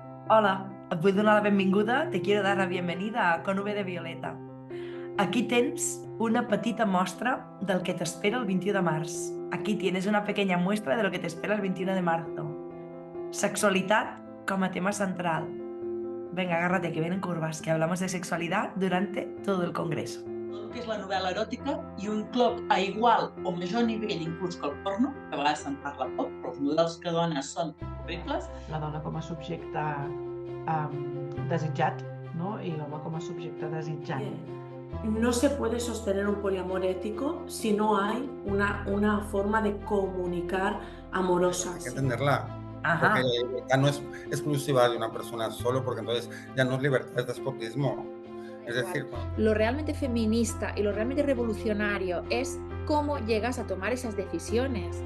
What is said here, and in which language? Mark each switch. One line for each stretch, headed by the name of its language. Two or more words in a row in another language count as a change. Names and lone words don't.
Catalan: Hola, et vull donar la benvinguda,
Spanish: te quiero dar la bienvenida a Con V de Violeta.
Catalan: Aquí tens una petita mostra del que t'espera el 21 de març.
Spanish: Aquí tienes una pequeña muestra de lo que te espera el 21 de marzo. Sexualidad como tema central. Venga, agárrate que vienen curvas, que hablamos de sexualidad durante todo el congreso.
Catalan: El que és la novel·la eròtica i un clop a igual o major nivell inclús que el porno, que a vegades se'n parla poc, però els models que dones són horribles. La dona com a subjecte desitjat, ¿no? Y l'home com a subjecte desitjant.
Spanish: No se puede sostener un poliamor ético si no hay una forma de comunicar amorosa. Hay que entenderla. Ajá. Porque la libertad no es exclusiva de una persona solo, porque entonces ya no es libertad, es despotismo. Es decir, lo realmente feminista y lo realmente revolucionario es cómo llegas a tomar esas decisiones.